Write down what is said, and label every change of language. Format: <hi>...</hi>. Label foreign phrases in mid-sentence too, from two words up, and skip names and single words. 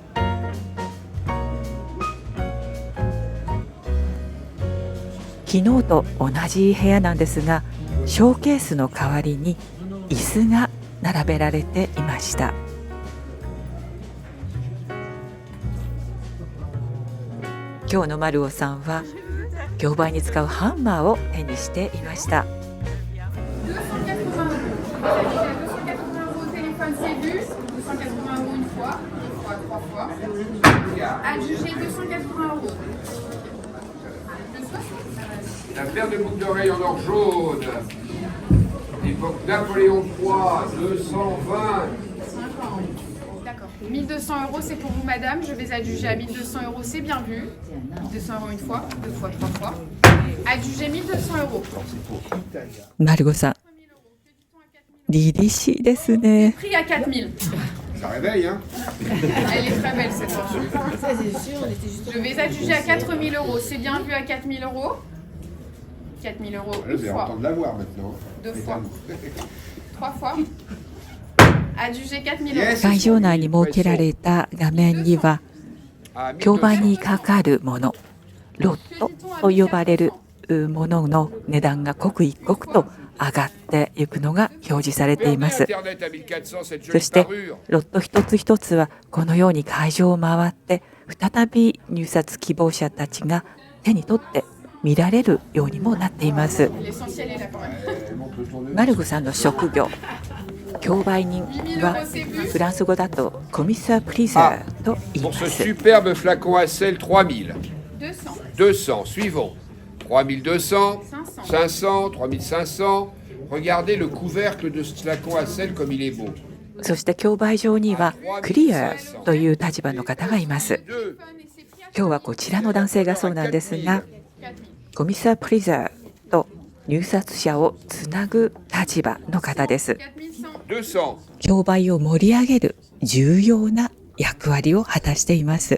<ja>昨日と同じ部屋なんですが、ショーケースの代わりに椅子が並べられていました。今日のマルオさんは競売に使うハンマーを手にしていました。</ja> <fr>au téléphone, c'est vu. 280 € une fois, deux fois, trois fois. Adjugé 280 €. La paire de boucles d'oreilles en or jaune. Époque Napoléon III, 220. D'accord. 1200 € c'est pour vous, madame. Je vais adjuger à 1200 €, c'est bien vu. 1200 € une fois, deux fois, trois fois. Adjugé 1200 €.</fr> <ja>マルゴさん、凛々しいですね。</ja> <fr>Prix à 4000. Ça réveille, hein? Elle est très belle cette voiture. Je vais adjuger à 4000 €. C'est bien vu à 4000 €. 4000 € Vous une allez fois, entendre la voir maintenant. deux fois, trois fois. Adjugé 4000 €. Yes.</fr> <ja>会場内に設けられた画面には、 Ah, 競売にかかるもの、ロットと呼ばれるものの値段が刻一刻と上がっていくのが表示されています。</ja> <fr>Internet à 1400, cette</fr> <ja>そ</ja> <fr>jolie</fr> <ja>して</ja> <fr>parure.</fr> <ja>ロット一つ一つはこのように会場を回って再び入札希望者たちが手に取って見られるようにもなっています。</ja> <fr>L'essentiel est là quand même.</fr> <ja>マルゴさんの職業、競売人はフランス語だとコミッサープリザーと言い</ja> <fr>Pour</fr> <ja>ま</ja> <fr>ce</fr> <ja>す。</ja> <fr>superbe flacon à sel, 3000. 200. 200, suivons. 3200, 500. 500, 3500. Regardez le couvercle de ce flacon à sel comme il est beau.</fr> <ja>そして競売場にはクリアという立場の方がいます。</ja> <fr>2,</fr> <ja>今日はこちらの男性がそうなんですが、</ja> <fr>4000.</fr> <ja>コミッサープリザーと入札者をつなぐ立場の方です。</ja> <fr>4100. 200,</fr> <ja>競売を盛り上げる重要な役割を果たしています。</ja>